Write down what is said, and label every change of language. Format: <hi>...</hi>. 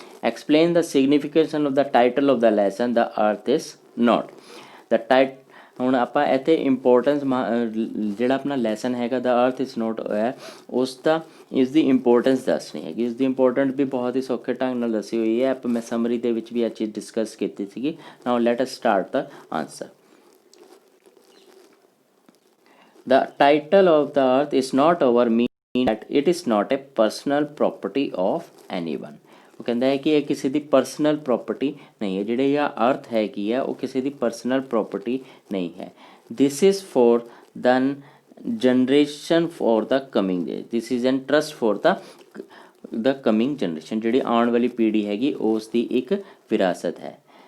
<en>explain the signification of the title of the lesson the earth is not</en> <pa>ਦਾ ਹੁਣ ਆਪਾਂ ਇੱਥੇ ਇੰਪੋਰਟੈਂਸ ਜਿਹੜਾ ਆਪਣਾ ਲੈਸਨ ਹੈਗਾ ਦਾ ਅਰਥ ਇਜ਼ ਨੋਟ ਹੈ, ਉਸ ਦਾ ਇਸ ਦੀ ਇੰਪੋਰਟੈਂਸ ਦੱਸਣੀ ਹੈਗੀ। ਇਸ ਦੀ ਇੰਪੋਰਟੈਂਟ ਵੀ ਬਹੁਤ ਹੀ ਸੌਖੇ ਢੰਗ ਨਾਲ ਦੱਸੀ ਹੋਈ ਹੈ। ਆਪਾਂ ਮੈਂ ਸਮਰੀ ਦੇ ਵਿੱਚ ਵੀ ਇਹ ਚੀਜ਼ ਡਿਸਕਸ ਕੀਤੀ ਸੀਗੀ।</pa> <en>Now let us start the answer. The title of the earth is not our mean that it is not a personal property of anyone।</en> <pa>ਉਹ ਕਹਿੰਦਾ ਹੈ ਕਿ ਇਹ ਕਿਸੇ ਦੀ ਪਰਸਨਲ ਪ੍ਰੋਪਰਟੀ ਨਹੀਂ ਹੈ। ਜਿਹੜੇ ਇਹ ਅਰਥ ਹੈਗੀ ਆ ਉਹ ਕਿਸੇ ਦੀ ਪਰਸਨਲ ਪ੍ਰੋਪਰਟੀ ਨਹੀਂ ਹੈ।</pa> <en>This is for the generation for the coming day, this is an trust for the coming generation.</en> <pa>ਜਿਹੜੀ ਆਉਣ ਵਾਲੀ ਪੀੜ੍ਹੀ ਹੈਗੀ ਉਸ ਦੀ ਇੱਕ ਵਿਰਾਸਤ ਹੈ।</pa>